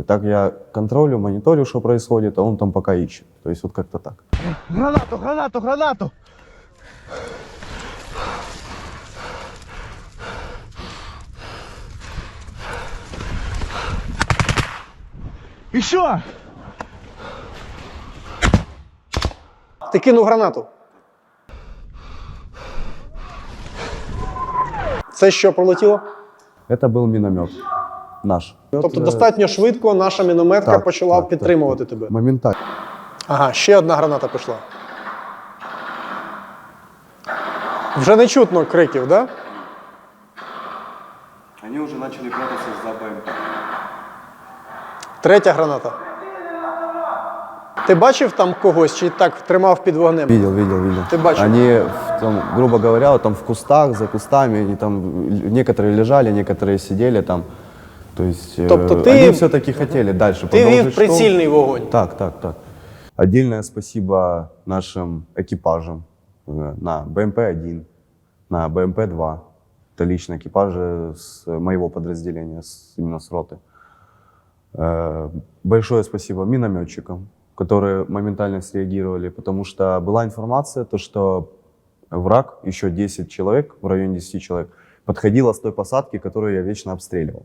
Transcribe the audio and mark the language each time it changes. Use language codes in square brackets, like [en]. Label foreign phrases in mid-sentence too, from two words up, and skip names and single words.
[ru] Так я контролю, мониторю, что происходит, а он там пока ищет. То есть вот как-то так. Гранату, гранату, гранату! Еще! [uk] Ти кинув гранату. Це що пролетіло? [ru] Это был миномет наш. [uk] Тобто достатньо швидко наша мінометка почала підтримувати тебе. Моментально. Ага, ще одна граната пішла. Вже не чутно криків, [ru] да? Они уже начали прятаться за БМП. [uk] Третя граната. Ти бачив там когось чи так тримав під вогнем? [ru] Видел. [uk] Ты бачил? [ru] Они, там, грубо говоря, вот там в кустах, за кустами, они там, некоторые лежали, некоторые сидели там. То есть [uk] Тобто [ru] они все-таки хотели дальше [uk] Ти [ru] продолжить. [uk] вів прицільний вогонь. Так. [ru] Отдельное спасибо нашим экипажам на БМП-1, на БМП-2. Это лично экипажи с моего подразделения, именно с роты. Большое спасибо минометчикам, которые моментально среагировали, потому что была информация, то, что враг, еще 10 человек, в районе 10 человек, подходило с той посадки, которую я вечно обстреливал.